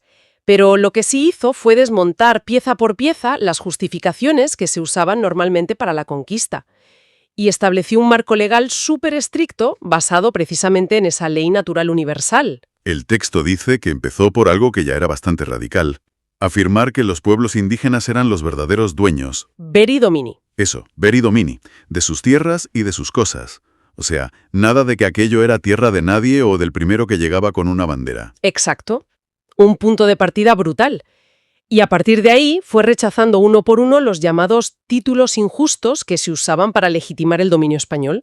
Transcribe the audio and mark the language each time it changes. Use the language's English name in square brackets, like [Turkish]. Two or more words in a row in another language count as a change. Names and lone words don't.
[Spanish] Pero lo que sí hizo fue desmontar pieza por pieza las justificaciones que se usaban normalmente para la conquista. Y estableció un marco legal súper estricto basado precisamente en esa ley natural universal. El texto dice que empezó por algo que ya era bastante radical. Afirmar que los pueblos indígenas eran los verdaderos dueños. [Latin] Veri domini. [Spanish] Eso, [Latin] veri domini, [Spanish] de sus tierras y de sus cosas. O sea, nada de que aquello era tierra de nadie o del primero que llegaba con una bandera. Exacto. Un punto de partida brutal. Y a partir de ahí fue rechazando uno por uno los llamados títulos injustos que se usaban para legitimar el dominio español.